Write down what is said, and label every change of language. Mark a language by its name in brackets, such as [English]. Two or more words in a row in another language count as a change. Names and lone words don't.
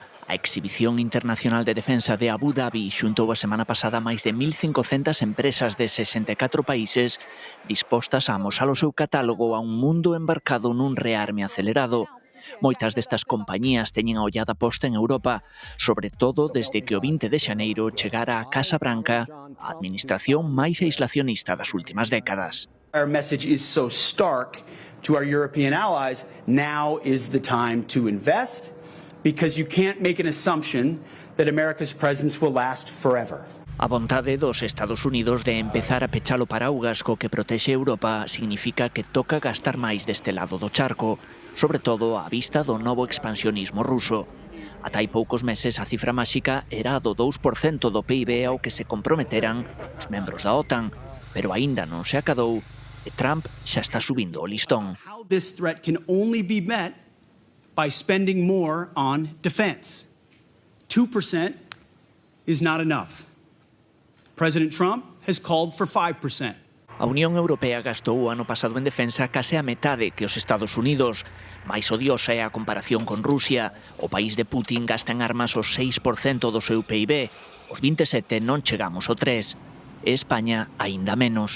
[Galician] A Exhibición Internacional de Defensa de Abu Dhabi xuntou a semana pasada máis de 1.500 empresas de 64 países dispostas a amosar o seu catálogo a un mundo embarcado nun rearme acelerado. Moitas destas compañías teñen a ollada posta en Europa, sobre todo desde que o 20 de xaneiro chegara a Casa Branca a administración máis aislacionista das últimas décadas. [English] Our message is so stark to our European allies. Now is the time to invest, because you can't make an assumption that America's presence will last forever. [Galician] A vontade dos Estados Unidos de empezar a pechar o paraugas co que protexe Europa significa que toca gastar máis deste lado do charco, sobre todo á vista do novo expansionismo ruso. Ata hai poucos meses a cifra máxica era a do 2% do PIB ao que se comprometeran os membros da OTAN, pero aínda non se acadou e Trump xa está subindo o listón. [English] How this threat can only be met by spending more on defense. 2% is not enough. President Trump has called for 5%. [Galician] A Unión Europea gastou o ano pasado en defensa case a metade que os Estados Unidos. Mais odiosa é a comparación con Rusia. O país de Putin gasta en armas o 6% do seu PIB. Os 27 non chegamos ao 3%. E España aínda menos.